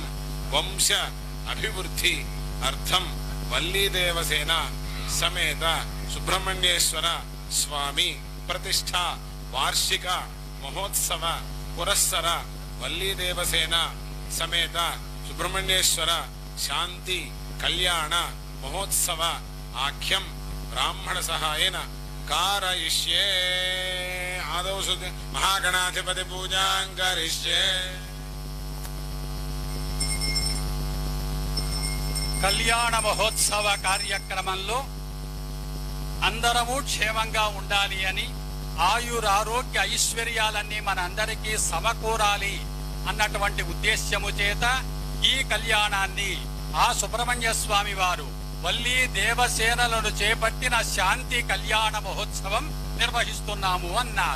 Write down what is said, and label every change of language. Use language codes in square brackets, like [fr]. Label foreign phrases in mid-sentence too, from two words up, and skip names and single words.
[sa] वंश अभिवृद्धि अर्थम वल्ली देवसेना समेत सुब्रह्मण्येश्वर स्वामी प्रतिष्ठा वार्षिक महोत्सव पुरस्सर वल्ली देवसेना समेत सुब्रह्मण्येश्वर शांति कल्याण महोत्सव आख्यम ब्राह्मण सहायेन कारयिष्ये। आदौ महागणाधिपति पूजां करिष्ये। [te] కళ్యాణ మహోత్సవ కార్యక్రమంలో అందరము క్షేమంగా ఉండాలి అని, ఆయురారోగ్య ఐశ్వర్యాలన్నీ మనందరికీ సమకూరాలి అన్నటువంటి ఉద్దేశ్యము చేత ఈ కళ్యాణాన్ని ఆ సుబ్రహ్మణ్య స్వామి వారు వల్లి దేవసేనలను చేపట్టిన శాంతి కళ్యాణ మహోత్సవం నిర్వహిస్తున్నాము అన్నారు.